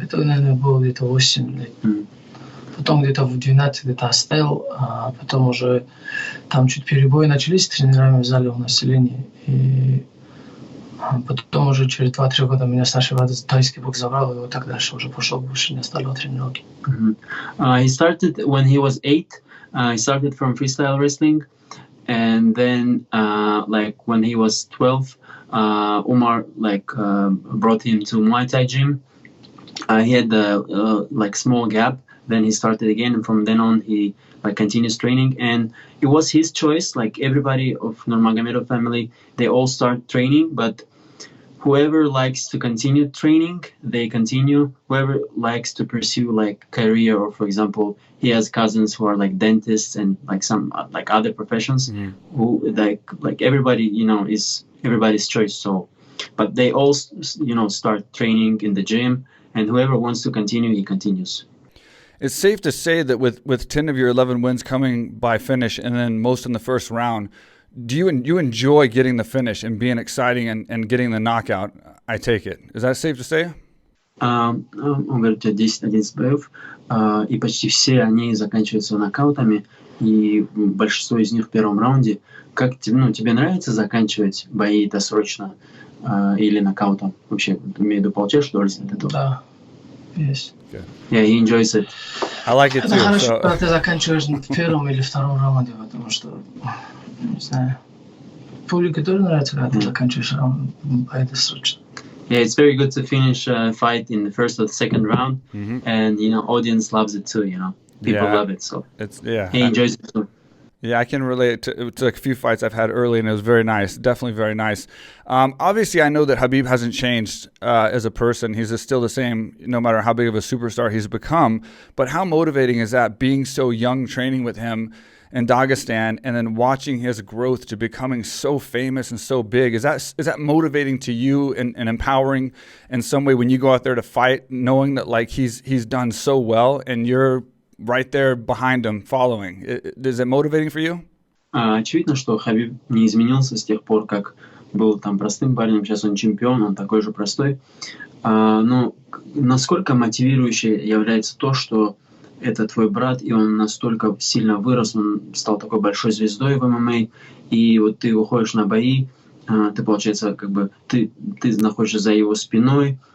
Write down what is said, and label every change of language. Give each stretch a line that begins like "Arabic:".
Russian: Это, наверное, было где-то 8 лет. Потом где-то в 12 где-то оставил, а потом уже там чуть перебои начались с тренерами в зале у населения. И потом уже через 2-3 года меня старший брат из тайский бокс забрал, и вот так дальше уже пошел, больше не оставил тренировки.
English: He started when he was 8. He started from freestyle wrestling. And then, like when he was 12, Umar brought him to Muay Thai gym. He had a small gap. Then he started again, and from then on he continues training. And it was his choice. Like everybody of Nurmagomedov family, they all start training. But whoever likes to continue training, they continue. Whoever likes to pursue career, or for example, he has cousins who are dentists and some other professions. Who everybody, is everybody's choice. So, but they all start training in the gym, and whoever wants to continue, he continues. It's safe to say that with 10 of your 11 wins coming by finish, and then most in the first round, do you enjoy getting the finish and being exciting and getting the knockout? I take it. Is that safe to say?
Russian: Он говорит, у тебя 10-11 боев, и почти все они заканчиваются нокаутами, и большинство из них в первом раунде. Как тебе нравится заканчивать бои досрочно или нокаутом? Вообще, имею в виду, получаешь удовольствие от этого? Да, есть.
English: Yeah, he enjoys it. I like it too.
Russian: Это хорошо, когда ты заканчиваешь в первом или втором раунде, потому что, не знаю, публике тоже нравится, когда ты заканчиваешь раунд, бои досрочно.
English: Yeah, it's very good to finish a fight in the first or the second round, and audience loves it too. People love it, so he enjoys it too. Yeah, I can relate to a few fights I've had early, and it was very nice, definitely very nice. Obviously, I know that Khabib hasn't changed as a person. He's still the same, no matter how big of a superstar he's become. But how motivating is that, being so young, training with him in Dagestan, and then watching his growth to becoming so famous and so big? Is that motivating to you and empowering in some way when you go out there to fight, knowing that he's done so well and you're right there behind him following? Is it motivating for you?
Russian: Очевидно, что Хабиб не изменился с тех пор, как был там простым парнем. Сейчас он чемпион, он такой же простой. Но насколько мотивирующе является то, что это твой брат, и он настолько сильно вырос, он стал такой большой звездой в ММА, и вот ты выходишь на бои, ты, получается, ты находишься за его спиной.